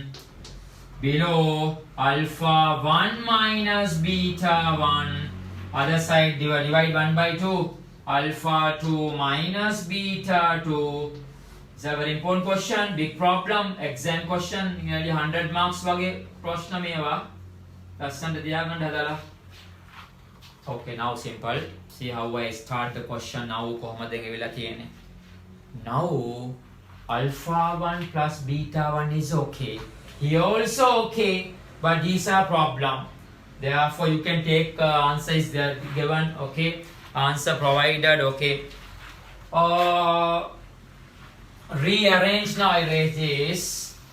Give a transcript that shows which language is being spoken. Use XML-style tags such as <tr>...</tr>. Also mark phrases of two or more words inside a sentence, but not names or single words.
<en>Below, alpha 1 minus beta 1. Other side, divide 1 by 2. Alpha 2 minus beta 2. It's a very important question, big problem, exam question, nearly 100 marks wage</en> <si>ප්‍රශ්න මේවා. ලස්සනට තියාගන්න හදලා.</si> <en>Okay, now simple. See how I start the question now</en> <si>කොහොමද ගෙවිලා තියෙන්නේ.</si> <en>Now alpha 1 plus beta 1 is okay. Here also okay, but these are problem. Therefore you can take answer is there given, okay. Answer provided, okay. Rearrange now, I erase this.</en>